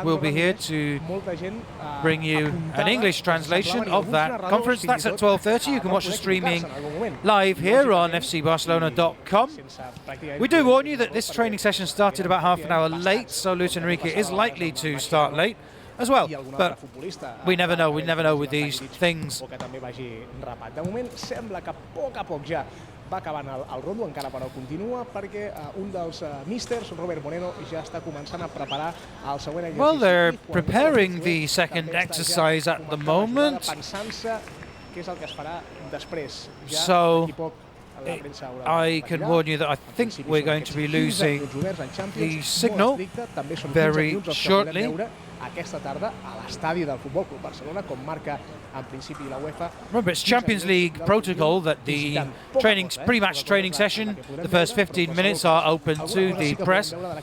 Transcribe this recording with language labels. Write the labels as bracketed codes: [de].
[en] We'll be here to bring you an English translation of that conference. That's at 12:30. You can watch the streaming live here on fcbarcelona.com. We do warn you that this training session started about half an hour late, so Luis Enrique is likely to start late as well, but we never know with these things. [ca] De moment sembla que a poc ja va acabant el Rondo, encara però continua, perquè un dels místers, Robert Moreno, ja està començant a preparar el següent exercici. [en] Well, they're preparing the second exercise at the moment. [ca] Pensant-se què és el que es farà després. [en] So I can warn you that I think we're going to be losing the signal very shortly. [ca] Aquesta tarda a l'estadi del Futbol Club Barcelona, com marca en principi la UEFA. [en] Remember, it's Champions League protocol that the pre-match training session, the first 15 minutes are open to the press.